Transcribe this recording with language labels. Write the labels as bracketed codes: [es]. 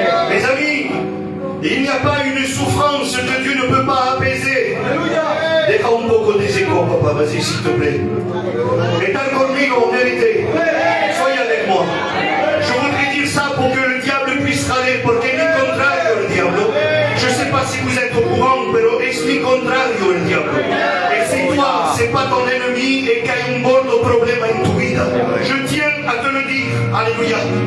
[fr] Mes amis, il n'y a pas une souffrance que Dieu ne peut pas apaiser. [es] Deja un poco de ese écho, papa, [fr] vas-y s'il te plaît. [es] Están conmigo, [fr] en vérité. Soyez avec moi. Je voudrais dire ça pour que le diable puisse râler, [es] porque es mi contrario el diablo. [fr] Je ne sais pas si vous êtes au courant, [es] pero es mi contrario el diablo. [fr] Et si toi, c'est pas ton ennemi et qu'il y a un [es] gordo problema en tu vida, [fr] je tiens à te le dire. Alléluia.